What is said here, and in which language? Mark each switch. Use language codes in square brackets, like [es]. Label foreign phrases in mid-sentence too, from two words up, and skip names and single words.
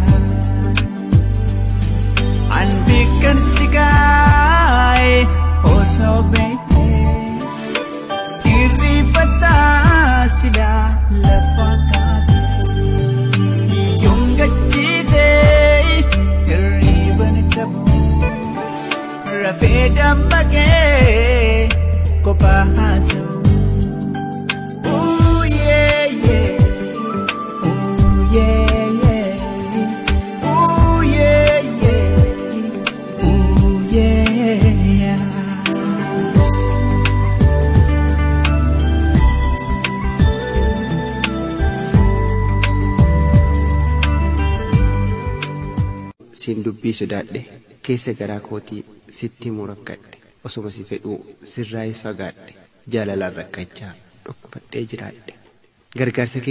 [om] an beekan si gaa'e osoo beekte irrifataa silaa lafa kaate yoon gachiisee hirriban qabu rafee dammaqee kophaa haasa'u. [en] Ooh yeah yeah, ooh yeah yeah, ooh yeah yeah, ooh yeah. [om] Siin dubbii sodaadhe keessa garaa kootii sitti murakkadhe osuma si fedhuu sirraayis fagaadhe jaalalaan rakkachaa dhukkubadhee jiraadhe gargaarsa kee